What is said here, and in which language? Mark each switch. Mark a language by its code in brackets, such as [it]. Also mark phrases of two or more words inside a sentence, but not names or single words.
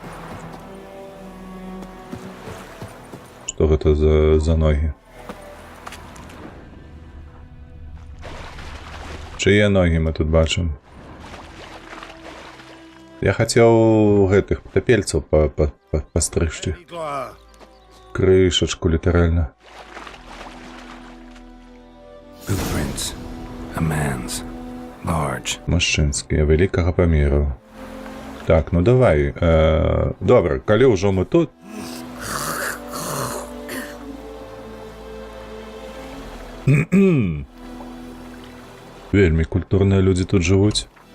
[be] Што гэта за ногі? Чые ногі мы тут бачым? Я хацеў гэтых тапельцаў пастрыгчы. Крышачку, літаральна. [en] Footprints. A man's. Large. [be] Мужчынскія, вялікага памеру. Так, ну давай. Добра, калі ўжо мы тут... Вельмі культурныя людзі тут жывуць.